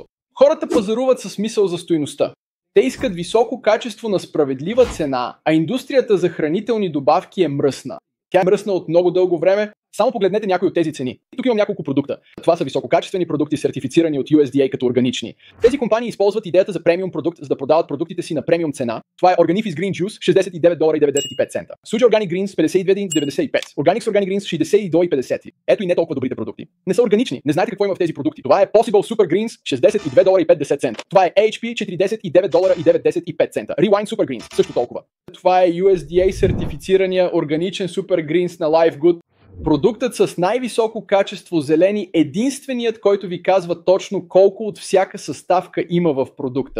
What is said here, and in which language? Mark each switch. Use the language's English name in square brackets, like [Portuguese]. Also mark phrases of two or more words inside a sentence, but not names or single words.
[Bulgarian] Хората пазаруват със смисъл за стойността. Те искат високо качество на справедлива цена, а индустрията за хранителни добавки е мръсна. Тя е мръсна от много дълго време. Само погледнете някои от тези цени. Тук имам няколко продукта. Това са висококачествени продукти, сертифицирани от USDA като органични. Тези компании използват идеята за премиум продукт, за да продават продуктите си на премиум цена. Това е Organifis Green Juice, $69.95. Suji Organic Greens, $52.95. Organics Organic Greens, $62.50. Ето и не толкова добрите продукти. Не са органични. Не знаете какво има в тези продукти. Това е Possible Super Greens, $62.50. Това е HP, $49.95. Rewind Super Greens, също толкова. Това е USDA сертифицирания органичен Super Greens на LiveGood. Продуктът с най-високо качество зелени, единственият, който ви казва точно колко от всяка съставка има в продукта.